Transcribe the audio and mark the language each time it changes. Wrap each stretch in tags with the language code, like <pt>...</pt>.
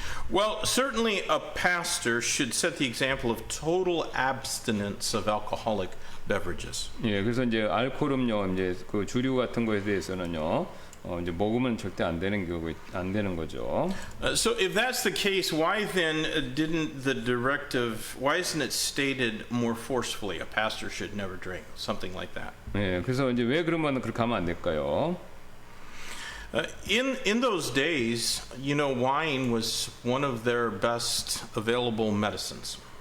<en>Well, certainly a pastor should set the example of total abstinence of alcoholic beverages.</en> <ko>예, 그래서 이제 알코올 음료 이제 그 주류 같은 거에 대해서는요. 이제 먹으면 절대 안 되는 거죠.</ko> <en>So if that's the case, why then didn't the directive, why isn't it stated more forcefully a pastor should never drink, something like that?</en> <ko>예, 그래서 이제 왜 그러면 그렇게 하면 안 될까요?</ko> <en>In those days, you know, wine was one of their best available medicines.</en>